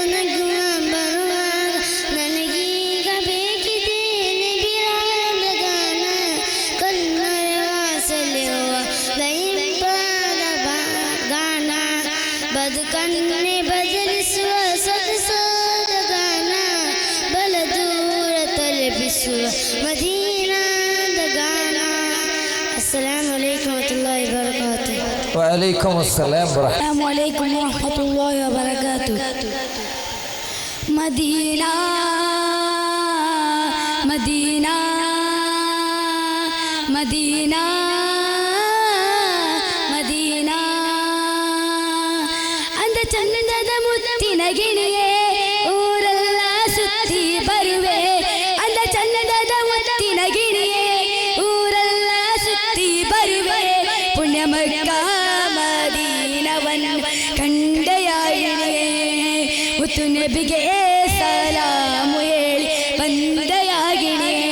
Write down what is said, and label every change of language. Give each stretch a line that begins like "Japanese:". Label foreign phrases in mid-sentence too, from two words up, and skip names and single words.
Kannada: ನಗು ಬರುವಾಗ, ನನಗೀಗ ಬೇಕಿದೆ ನಿಬಿರಾದ ಗಾನ, ಕಣ್ಮರೆವ ಸೆಳೆಯುವ ದೈಂಪಾದ ಗಾನ, ಬದುಕನ್ನೇ ಬದಲಿಸುವ ಸೊಗಸಾದ ಗಾನ, ಬಲದೂರ ತಲುಪಿಸುವ ಮದೀನಾದ ಗಾನ.
Arabic: السلام عليكم ورحمة الله وبركاته. وعليكم السلام ورحمة السلام عليكم ورحمة الله وبركاته. مدينة مدينة مدينة مدينة
Kannada: ಅಂದ ಚಂದದ ಮುತ್ತಿನ ಗಿಣಿಯೇ ಊರೆಲ್ಲ ಸುತ್ತಿ ಬರುವೆ. ಅಂದ ಚಂದದ ಮುತ್ತಿನ ಗಿಣಿಯೇ ಊರೆಲ್ಲ ಸುತ್ತಿ ಬರುವೆ. ಪುಣ್ಯ ಮಕ್ಕ ಮದೀನವನ್ನು ಕಂಡೆಯಾಗಿಣಿಯೇ, ಮುತ್ತು ನಬಿಗೆ ಸಲಾಮು ಹೇಳಿ ಬಂದೆಯಾಗಿಣಿಯೇ.